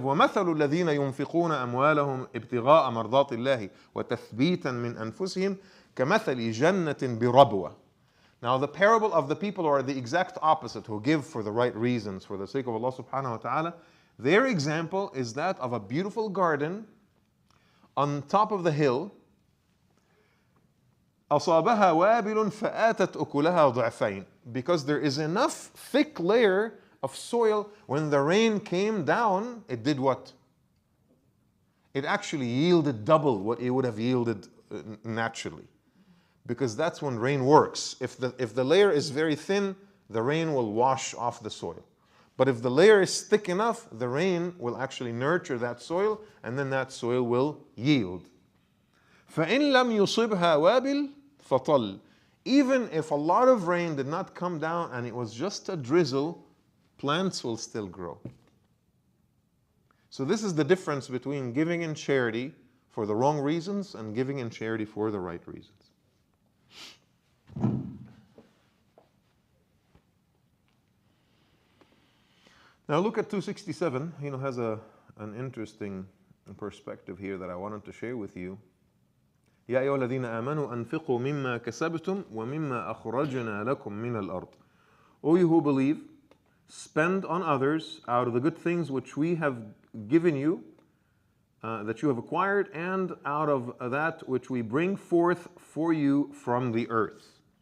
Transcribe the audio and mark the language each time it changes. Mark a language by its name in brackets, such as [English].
[Arabic] وَمَثَلُ الَّذِينَ يُنْفِقُونَ أَمْوَالَهُمْ ابْتِغَاءَ مَرْضَاتِ اللَّهِ وَتَثْبِيتًا مِنْ أَنفُسِهِمْ كَمَثَلِ جَنَّةٍ بِرَبْوَةٍ. [English] Now, the parable of the people who are the exact opposite, who give for the right reasons, for the sake of Allah subhanahu wa ta'ala, their example is that of a beautiful garden on top of the hill. [Arabic] أصابها وابل فآتت أكلها ضعفين. [English] Because there is enough thick layer of soil, when the rain came down, it did what? It actually yielded double what it would have yielded naturally. Because that's when rain works. If the layer is very thin, the rain will wash off the soil. But if the layer is thick enough, the rain will actually nurture that soil, and then that soil will yield. [Arabic] فَإِن لَمْ يُصِبْهَا وَابِلٌ فَطَلٌّ. [English] Even if a lot of rain did not come down and it was just a drizzle, plants will still grow. So this is the difference between giving in charity for the wrong reasons and giving in charity for the right reasons. Now look at 267. Has an interesting perspective here that I wanted to share with you. [Arabic] يا أيها الذين آمنوا أنفقوا مما كسبتم ومما أخرجنا لكم من الأرض. [English] O you who believe, spend on others out of the good things which we have given you, that you have acquired, and out of that which we bring forth for you from the earth.